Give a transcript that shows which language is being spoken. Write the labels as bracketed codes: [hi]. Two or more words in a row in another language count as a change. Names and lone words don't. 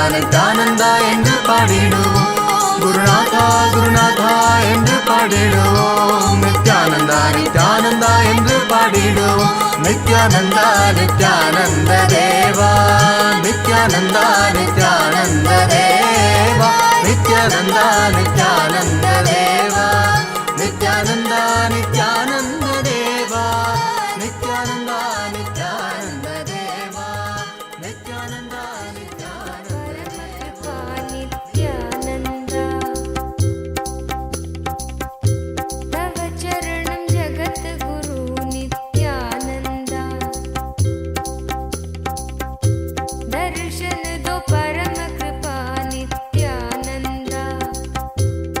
[ta] நித்யானந்தா என்று பாடிடுவோம் குருநாதா குருநாதா என்று பாடிடுவோம் நித்யானந்தா நித்யானந்தா என்று பாடிடுவோம் நித்யானந்தா நித்யானந்த தேவா நித்யானந்தா நித்யானந்த தேவா நித்யானந்தா நித்யானந்த தேவா நித்யானந்தா நித்யானந்த தேவா நித்யானந்தா நித்யானந்த தேவா நித்யானந்தா [sa] नित्यानन्दा तव चरणं जगद्गुरु नित्यानन्दा [hi] दर्शन दो [sa] परम कृपा नित्यानन्दा